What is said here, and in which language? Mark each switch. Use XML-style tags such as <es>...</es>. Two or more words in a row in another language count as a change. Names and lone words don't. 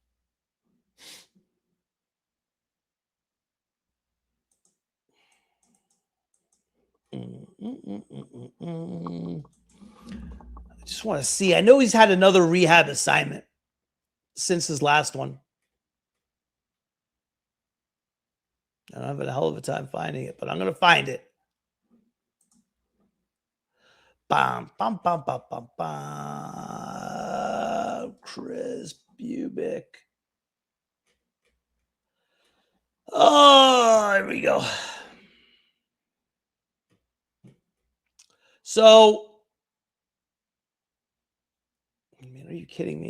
<en>I just want to see. I know he's had another rehab assignment since his last one. I'm having a hell of a time finding it, but I'm going to find it. Bam, bam, bam, bam, bam, bam. Chris Bubic. Oh, there we go. So, I mean, are you kidding me?</en>